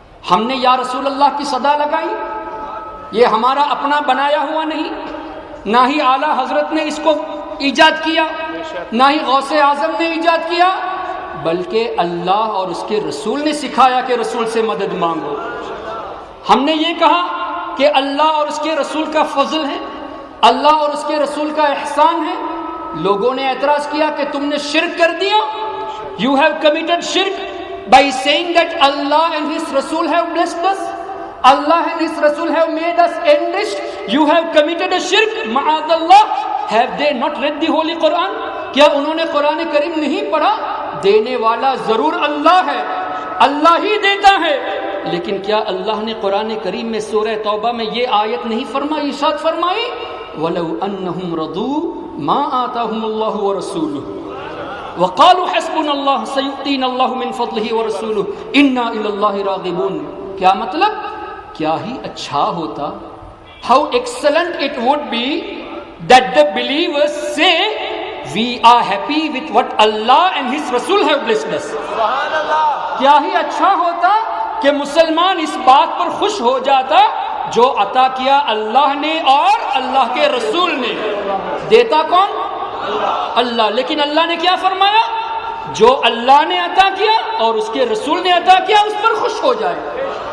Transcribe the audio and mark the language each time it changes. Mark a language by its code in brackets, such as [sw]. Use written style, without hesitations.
[ur] ہم نے یا رسول اللہ کی صدا لگائی، یہ ہمارا اپنا بنایا ہوا نہیں، نہ ہی اعلیٰ حضرت نے اس کو ایجاد کیا، نہ ہی غوث اعظم نے ایجاد کیا، بلکہ اللہ اور اس کے رسول نے سکھایا کہ رسول سے مدد مانگو. ہم نے یہ کہا کہ اللہ اور اس کے رسول کا فضل ہے، اللہ اور اس کے رسول کا احسان ہے. لوگوں نے اعتراض کیا کہ تم نے شرک کر دیا، [en] You have committed شرک by saying that Allah and His Rasul have blessed us, Allah and His Rasul have made us enriched. You have committed a shirk. Ma'adallah. Have they not read the Holy Quran? [ur] کیا انہوں نے قرآن کریم نہیں پڑھا؟ دینے والا ضرور اللہ ہے، اللہ ہی دیتا ہے، لیکن کیا اللہ نے قرآن کریم میں سورہ توبہ میں یہ آیت نہیں فرمائی، ارشاد فرمائی [ar] وَلَوْ أَنَّهُمْ رَضُوا مَا آتَاهُمُ اللَّهُ وَرَسُولُهُ وَقَالُوا حَسْبُنَا اللَّهُ سَيُؤْتِينَا اللَّهُ مِنْ فَضْلِهِ وَرَسُولُهُ إِنَّا إِلَى اللَّهِ رَاغِبُونَ. [ur] کیا مطلب؟ کیا ہی اچھا ہوتا، [en] how excellent it would be that the believers say we are happy with what Allah and His Rasul have blessed us. [ur] کیا ہی اچھا ہوتا کہ مسلمان اس بات پر خوش ہو جاتا جو عطا کیا اللہ نے اور اللہ کے رسول نے. دیتا کون؟ اللہ. لیکن اللہ نے کیا فرمایا؟ جو اللہ نے عطا کیا اور اس کے رسول نے عطا کیا اس پر خوش ہو جائے.